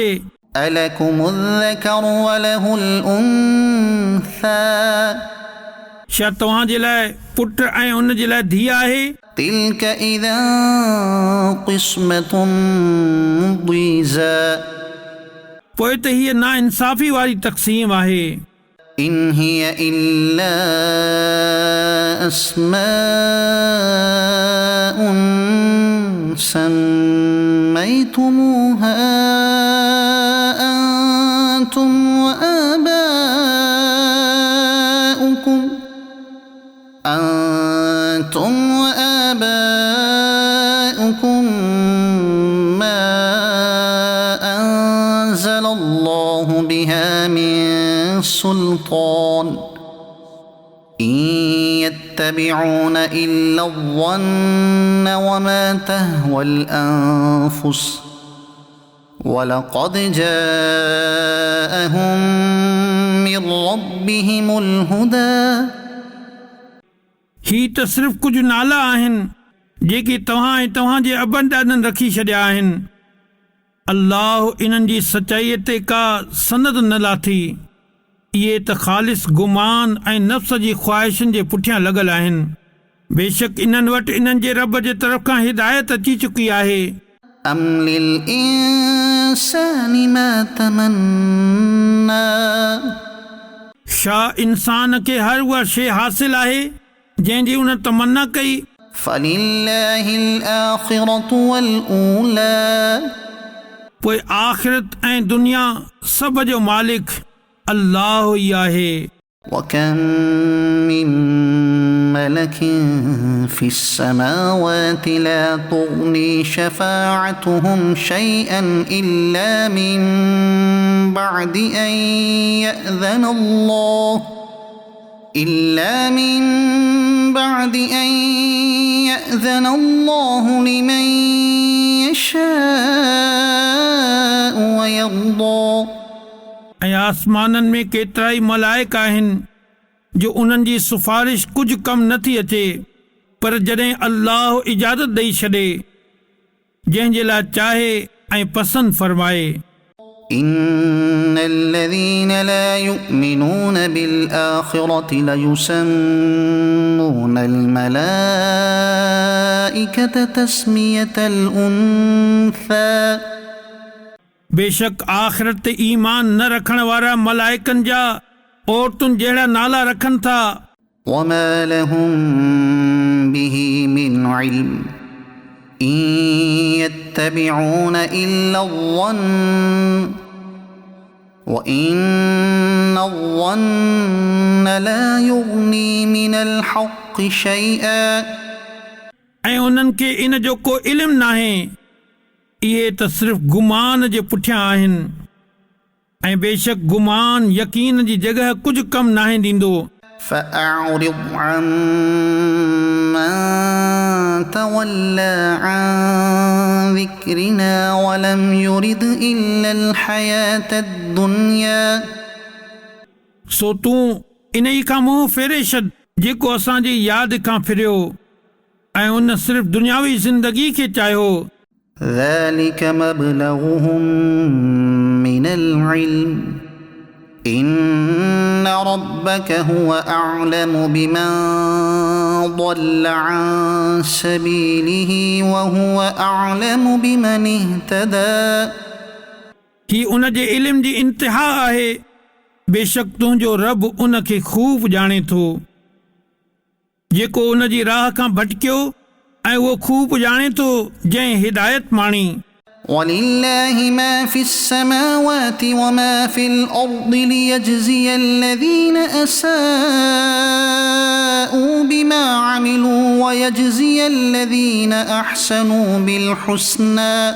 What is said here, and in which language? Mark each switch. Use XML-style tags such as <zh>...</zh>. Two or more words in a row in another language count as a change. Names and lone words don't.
<ar>ألكم الذكر وله الأنثى.</ar> <sd>छा तव्हां जे लाइ पुट ऐं उन जे लाइ धीउ आहे।</sd> <ar>تلك إذا قسمة ضيزى.</ar> <sd>पोइ त हीअ नाइंसाफ़ी वारी तक़सीम आहे।</sd> <ar>إن هي إلا أسماء سميتموها أنتم وآباؤكم ما أنزل الله بها من سلطان. إن يتبعون إلا الظن وما تهوى الأنفس ولقد جاءهم من ربهم الهدى.</ar> <sd>ही त सिर्फ़ कुझु नाला आहिनि जेके तव्हां ऐं तव्हांजे अबनि ॾाॾनि रखी छॾिया आहिनि। अल्लाह इन्हनि जी सचाईअ ते का सनद न लाथी। इहे त ख़ालिस गुमान ऐं नफ़्स जी ख़्वाहिशुनि जे पुठियां लॻल आहिनि। बेशक इन्हनि वटि इन्हनि जे रब जे तरफ़ खां हिदायत अची चुकी आहे।</sd> <ar>أم للإنسان ما تمنى.</ar> <sd>छा इंसान खे हर उहा शइ हासिल आहे जंहिंजी उन तमन्ना कई।</sd> <ar>فلله الآخرة والأولى.</ar> <sd>पोइ आख़िरत ऐं दुनिया सभ जो मालिक अल्लाह ई आहे।</sd> <ar>وكم من ملك في السماوات لا تغني شفاعتهم شيئا إلا من بعد أن يأذن الله لمن يشاء ويرضى</ar> <sd>ऐं आसमाननि में केतिरा ई मलाइक आहिनि जो उन्हनि जी सिफारिश कुझु कमु नथी अचे, पर जॾहिं अल्लाह इजाज़त ॾेई छॾे जंहिंजे लाइ चाहे ऐं पसंदि फरमाए।</sd> <ar>إن الذين لا يؤمنون بالآخرة ليسمون الملائكة تسمية الأنثى</ar> <sd>बेशक आख़िरत ते ईमान न रखण वारा मलाइकनि जा औरतुनि जहिड़ा नाला रखनि था।</sd> <ar>وما لهم به من علم إن يتبعون إلا الظن وإن الظن لا يغني من الحق شيئا</ar> <sd>ऐं उन्हनि खे इन जो को इल्मु नाहे, इहे त सिर्फ़ गुमान जे पुठियां आहिनि, ऐं बेशक गुमान यकीन जी जॻह कुझु कमु नाहे ॾींदो।</sd> <ar>فأعرض عمن تولى عن ذكرنا ولم يرد إلا الحياة الدنيا</ar> <sd>सो तूं इन ई खां मुंहुं फेरे छॾ जेको असांजी यादि खां फिरियो ऐं उन सिर्फ़ दुनियावी ज़िंदगी खे चाहियो।</sd> <ar>ذلك مبلغهم من العلم إن ربك هو أعلم بمن ضل عن سبيله وهو أعلم بمن اهتدى</ar> <sd>ही उन जे इल्म जी इंतिहा आहे, बेशक तुंहिंजो रब उन खे खूब ॼाणे थो जेको उन जी राह खां भटकियो, ऐं उहो खूब ॼाणे थो जंहिं हिदायत माणी।</sd> <ar>ولله ما في السماوات وما في الأرض ليجزي الذين أساءوا بما عملوا ويجزي الذين أحسنوا بالحسنى</ar>